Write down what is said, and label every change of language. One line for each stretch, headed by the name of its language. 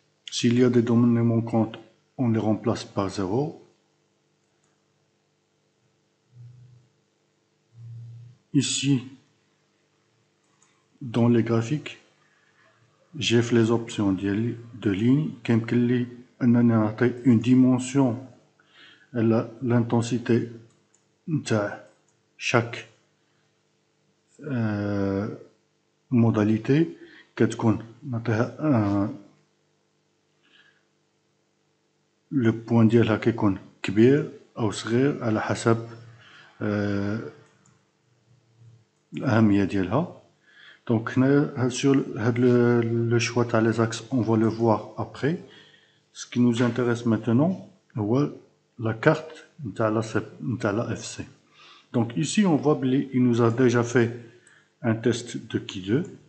French: S'il y a des données manquantes, on les remplace par 0. Ici, dans les graphiques, j'ai fait les options de ligne.
Arabic: أنني نعطي
French: une dimension à l'intensité de chaque modalité
Arabic: كتكون نعطيها لو بوان ديالها كيكون كبير أو صغير على حسب الأهمية ديالها.
French: Donc sur le choix تاع les axes, on va le voir après. Ce qui nous intéresse maintenant, c'est la carte de la FC. Donc ici, on voit qu'il nous a déjà fait un test de Ki 2.